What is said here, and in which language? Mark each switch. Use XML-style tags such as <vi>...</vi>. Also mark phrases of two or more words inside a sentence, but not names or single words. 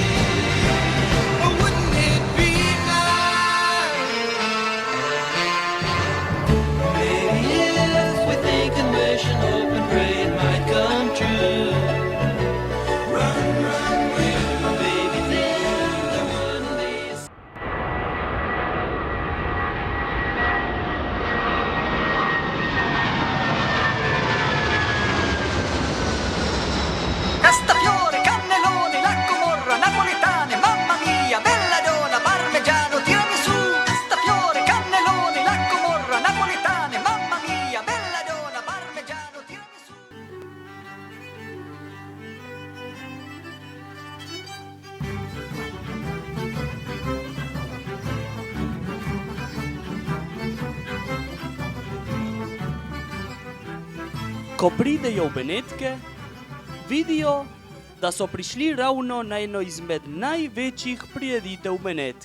<en>Oh, wouldn't it be nice? Maybe if we think and wish and hope and pray it might come true. Run, will, baby, then there wouldn't be.</en> <it>Castafiore, cannelloni, la Comorra, napoletane, mamma mia, belladonna, parmigiano, tiramisù. Castafiore, cannelloni, la Comorra, napoletane, mamma mia, belladonna, parmigiano, tiramisù.</it> <sl>Ko pridejo v Benetke, vidijo, da so prišli ravno na eno izmed največjih prireditev Benetk.</sl>